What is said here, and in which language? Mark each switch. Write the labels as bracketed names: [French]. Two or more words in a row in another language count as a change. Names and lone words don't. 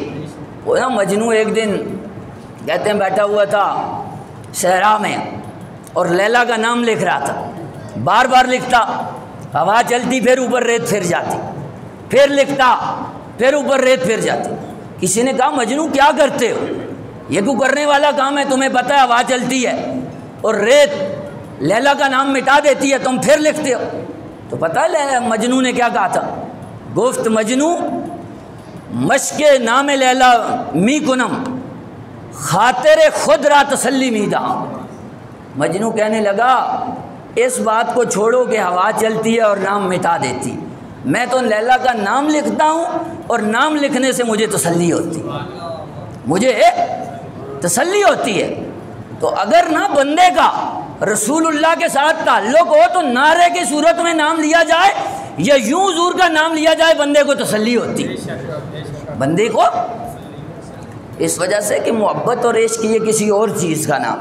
[Urdu] وہ نا مجنوں ایک دن کہتے ہیں بیٹھا ہوا تھا صحرا میں اور لیلا کا نام لکھ رہا تھا، بار بار لکھتا، ہوا چلتی پھر اوپر ریت پھر جاتی، پھر لکھتا پھر اوپر ریت پھر جاتی۔ کسی نے کہا مجنوں کیا کرتے ہو، یہ کو کرنے والا کام ہے، تمہیں پتہ ہے ہوا چلتی ہے اور ریت لیلا کا نام مٹا دیتی ہے، تم پھر لکھتے ہو۔ تو پتہ ہے مجنوں نے کیا کہا تھا؟ [Persian] گفت مجنوں مشق نام لیلا می کنم خاطر خود را تسلی می دہاں۔ [Urdu] مجنوں کہنے لگا اس بات کو چھوڑو کہ ہوا چلتی ہے اور نام مٹا دیتی، میں تو لیلا کا نام لکھتا ہوں اور نام لکھنے سے مجھے تسلی ہوتی، مجھے تسلی ہوتی ہے۔ تو اگر نہ بندے کا [Arabic] رسول اللہ [Urdu] کے ساتھ تعلق ہو تو نعرے کی صورت میں نام لیا جائے یا یوں حضور کا نام لیا جائے بندے کو تسلی ہوتی، بندے کو، اس وجہ سے کہ محبت اور عشق یہ کسی اور چیز کا نام۔